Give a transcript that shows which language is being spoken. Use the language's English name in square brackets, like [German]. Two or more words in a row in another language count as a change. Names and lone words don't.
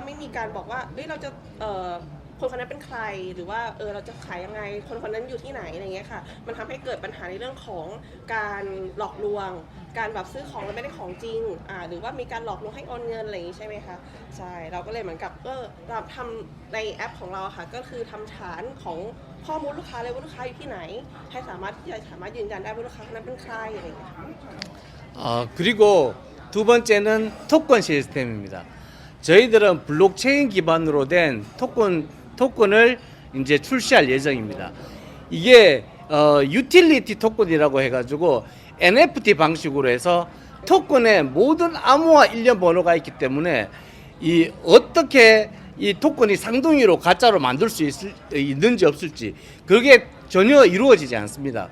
[Thai] ไม่มีการบอกว่าเราจะคนคนนั้นเป็นใครหรือว่าเราจะขายยังไงคนคนนั้นอยู่ที่ไหนอะไรเงี้ยค่ะมันทำให้เกิดปัญหาในเรื่องของการหลอกลวงการแบบซื้อของแล้วไม่ได้ของจริงหรือว่ามีการหลอกลวงให้โอนเงินอะไรอย่างงี้ใช่ไหมคะใช่เราก็เลยเหมือนกับเราทำในแอปของเราค่ะก็คือทำฐานของข้อมูลลูกค้าเลยว่าลูกค้าอยู่ที่ไหนให้สามารถที่จะสามารถยืนยันได้ว่าลูกค้าคนนั้นเป็นใครอะไรอย่างเงี้ย [Korean] 그리고 두 번째는 토큰 시스템입니다. 저희들은 블록체인 기반으로 된 토큰을 이제 출시할 예정입니다. 이게 유틸리티 토큰이라고 해가지고 NFT 방식으로 해서 토큰에 모든 암호화 일련 번호가 있기 때문에 이 어떻게 이 토큰이 쌍둥이로 가짜로 만들 수 있는지 없을지 그게 전혀 이루어지지 않습니다.